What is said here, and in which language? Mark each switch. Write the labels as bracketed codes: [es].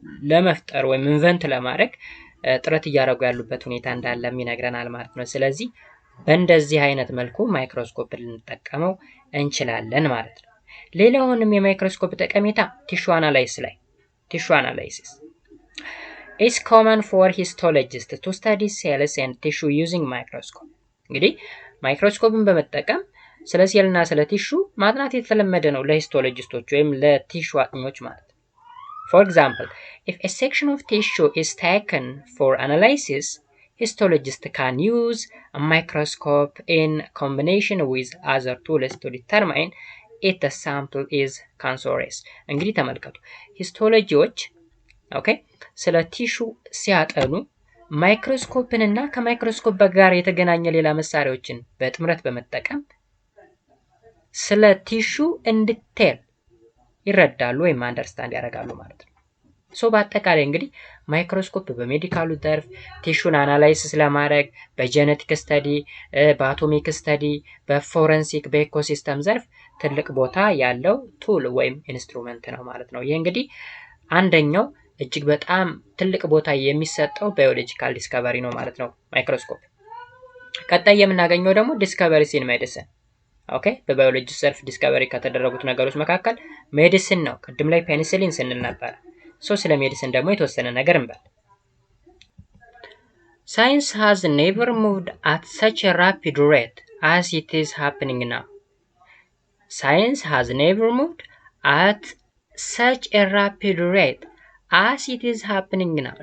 [am] ለመፍጠር ወይም ኢንቨንት ለማድረግ ጥረት እያደረጉ ያሉበት ሁኔታ እንዳለ ይነግረናል ማለት ነው። ስለዚህ በእንደዚህ አይነት መልኩ ማይክሮስኮፕ ልንጠቀመው እንችላለን ማለት ነው። ሌላውንም የማይክሮስኮፕ ጠቀሜታ ቲሹ አናላይሲስ [en] It's common for histologists to study cells and tissue using microscope. [am] እንግዲህ ማይክሮስኮፕን በመጠቀም ስለ ሴልና ስለ ቲሹ ማጥናት የተለመደ ነው ለሂስቶሎጂስቶች ወይም ለቲሹ አጥኚዎች ማለት ነው። [en] For example, if a section of tissue is taken for analysis, histologists can use a microscope in combination with other tools to determine if the sample is cancerous. [am] እንግዲህ ተመልከቱ ሂስቶሎጂዎች ኦኬ ስለ ቲሹ ሲያጠኑ ማይክሮስኮፕን እና ከማይክሮስኮፕ ጋር የተገናኘ ሌላ መሳሪያዎችን በጥምረት በመጠቀም ስለ ቲሹ እንዲቴል ይረዳሉ ወይም አንደርስታንድ ያደርጋሉ ማለት ነው። ሶ በአጠቃላይ እንግዲህ ማይክሮስኮፕ በሜዲካሉ ዘርፍ ቲሹን አናላይሲስ ለማድረግ በጄኔቲክ ስተዲ፣ በአቶሚክ ስተዲ፣ በፎረንሲክ፣ በኢኮሲስተም ዘርፍ ትልቅ ቦታ ያለው ቱል ወይም ኢንስትሩመንት ነው ማለት ነው። ይህ እንግዲህ አንደኛው እጅግ በጣም ትልቅ ቦታ የሚሰጠው ባዮሎጂካል ዲስከቨሪ ነው ማለት ነው ማይክሮስኮፕ። ቀጣይ የምናገኘው ደግሞ ዲስከቨሪስ ኢን ሜዲሲን። ኦኬ በባዮሎጂ ዘርፍ ዲስከቨሪ ከተደረጉት ነገሮች መካከል ሜዲሲን ነው። ቅድም ላይ ፔኒሲሊን ስንል ነበር። ሶ ስለ ሜዲሲን ደግሞ የተወሰነ ነገር እንበል። [en] Science has never moved at such a rapid rate as it is happening now. Science has never moved at such a rapid rate as it is happening now.